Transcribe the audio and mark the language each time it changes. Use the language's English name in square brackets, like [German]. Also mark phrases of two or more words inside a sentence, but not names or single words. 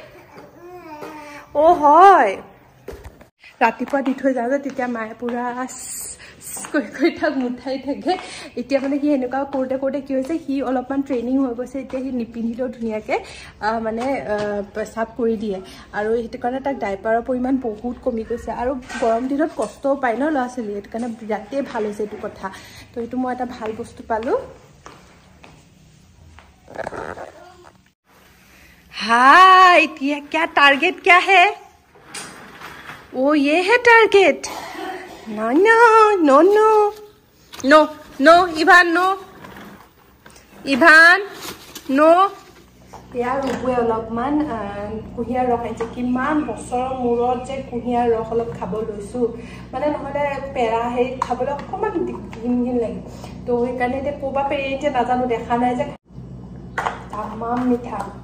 [Assamese] হয় ৰাতিপুৱা দি থৈ যাওঁ যে তেতিয়া মায়ে পুৰা কৈ তাক মুঠাই থাকে এতিয়া মানে সি এনেকুৱা কৰোঁতে কি হৈছে সি অলপমান ট্ৰেইনিং হৈ গৈছে এতিয়া সি নিপিন্ধিলেও ধুনীয়াকৈ মানে পেচাব কৰি দিয়ে আৰু সেইটো কাৰণে তাক ডাইপাৰৰ পৰিমাণ বহুত কমি গৈছে আৰু গৰম দিনত কষ্টও পায় ন ল'ৰা ছোৱালী সেইটো কাৰণে বিৰাটেই ভাল হৈছে এইটো কথা তো এইটো মই এটা ভাল বস্তু পালোঁ [Hindi] हाँ क्या टारगेट क्या है ये है टारगेट [English] no no no no no no [Assamese] इभान नो ইয়াৰ ৰূপে অলপমান কুঁহিয়াৰ ৰস আনিছে কিমান বছৰৰ মূৰত যে কুঁহিয়াৰ ৰস অলপ খাব লৈছোঁ মানে নহ'লে পেৰা হেৰিত খাবলৈ অকণমান ঘিন লাগে তো সেইকাৰণে এতিয়া ক'ৰবাৰ পেৰি এতিয়া নাজানো দেখা নাই যে তামাম মিঠা